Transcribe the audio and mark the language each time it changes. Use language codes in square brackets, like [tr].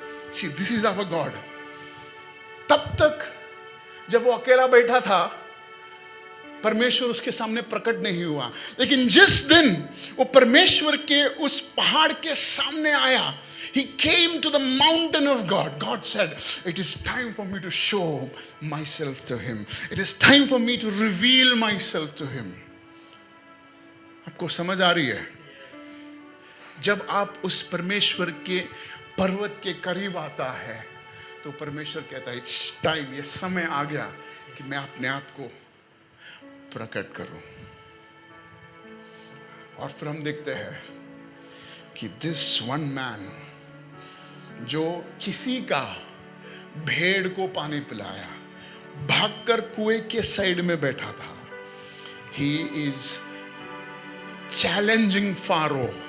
[en] See, this is our God. [hi] तब तक जब वो अकेला बैठा था, परमेश्वर उसके सामने प्रकट नहीं हुआ, लेकिन जिस दिन वो परमेश्वर के उस पहाड़ के सामने आया, [en] he came to the mountain of God. God said, it is time for me to show myself to him. It is time for me to reveal myself to him. [hi] आपको समझ आ रही है? जब आप उस परमेश्वर के पर्वत के करीब आता है, तो परमेश्वर कहता है [en] it's time, [hi] ये समय आ गया कि मैं अपने आप को प्रकट करूं। और फिर हम देखते हैं कि [en] this one man, [hi] जो किसी का भेड़ को पानी पिलाया, भागकर कुएं के साइड में बैठा था, [en] He is challenging Pharaoh.